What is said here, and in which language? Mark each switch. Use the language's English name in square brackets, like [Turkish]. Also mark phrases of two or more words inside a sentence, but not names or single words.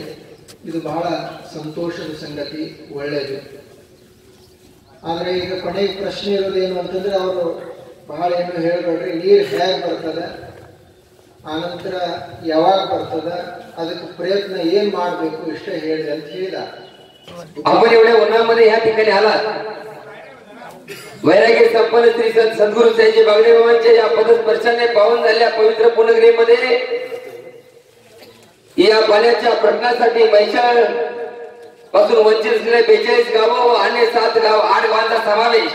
[Kannada] ಇದು ಬಹಳ ಸಂತೋಷದ ಸಂಗತಿ, ಒಳ್ಳೆಯದು. ಆದರೆ ಈಗ ಕೊನೆಗೆ ಪ್ರಶ್ನೆ ಇರೋದೇನು ಅಂತಂದ್ರೆ, ಅವರು ಬಹಳ ಏನು ಹೇಳಬೇಡ್ರಿ, ನೀರು ಹೇಗೆ ಬರ್ತದೆ, ಆನಂತರ ಯಾವಾಗ ಬರ್ತದ, ಅದಕ್ಕೆ प्रयत्न ಏನ್ ಮಾಡಬೇಕು ಇಷ್ಟೇ ಹೇಳಿ ಅಂತ ಹೇಳಿದ. [Marathi] आपण एवढ्या उन्हामध्ये ह्या ठिकाणी आलात. वैरागी संपन्न श्री सद्गुरु साईजी बागडे बाबांच्या या पदस्पर्शाने पावन झालेल्या पवित्र पुण्यगिरीमध्ये या पाण्याच्या प्रश्नासाठी म्हैसाळ पासून वंचित असलेले 42 गावं व अन्य 7 गाव 8 गावांचा समावेश.